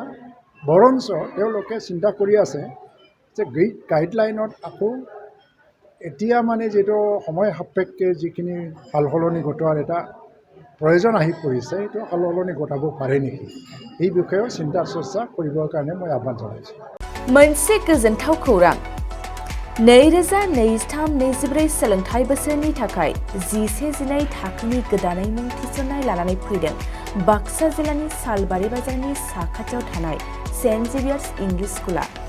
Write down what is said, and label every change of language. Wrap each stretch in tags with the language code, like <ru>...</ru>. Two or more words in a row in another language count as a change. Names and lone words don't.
<as>বৰঞ্চ তেওঁলোকে চিন্তা কৰি আছে যে গাইডলাইনত আকৌ এতিয়া মানে যিটো সময় সাপেক্ষে যিখিনি সাল সলনি ঘটোৱাৰ এটা প্ৰয়োজন আহি পৰিছে, সেইটো সাল সলনি ঘটাব পাৰে নেকি, এই বিষয়েও চিন্তা চৰ্চা কৰিবৰ কাৰণে মই আহ্বান জনাইছোঁ।</as> <brx>मोनसे गोजोनथाव खौरां। 2023-24 सोलोंथाइ बोसोरनि थाखाय 11-12 थाखोनि गोदानै मुं थिसननाय लानानै फैदों बाक्सा जिल्लानि सालबारि बाजारनि साखाथियाव थानाय सेन्ट जेभियार्स इंलिश स्कुला।</brx>